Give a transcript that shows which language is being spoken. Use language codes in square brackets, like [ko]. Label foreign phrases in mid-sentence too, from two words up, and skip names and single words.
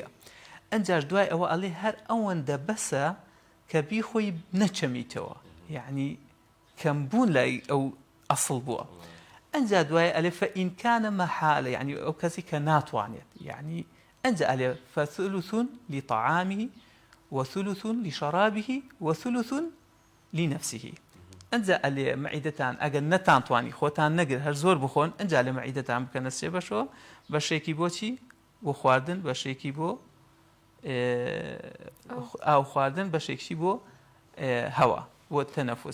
[ckb] ئەنجاش دوای ئەوە ئەڵێ هەر ئەوەندە بەسە کە بیخۆی نەچەمیتەوە، یعنی کەمبوون لای ئەو ئەسڵ بووە. ئەنجا دوای ئەلێ [ar] فەئین کانە مەحالە، [ckb] یعنی ئەو کەسی کە ناتوانێت، یعنی ئەنجا ئەلێ [ar] فەثلث لطعامه وثلث لشرابه وثلث لنفسه. [ckb] ئەنجا ئەلێ مەعیدەتان ئەگەر نەتانتوانی خۆتان نەگر هەر زۆر بخۆن، ئەنجا لە مەعیدەتان بکەنە سێ بەشەوە، بەشێکی بۆچی بۆ خواردن، بەشێکی بۆ ئاو خواردن، بەشێکی بۆ هەوا بۆ تەنەفوس.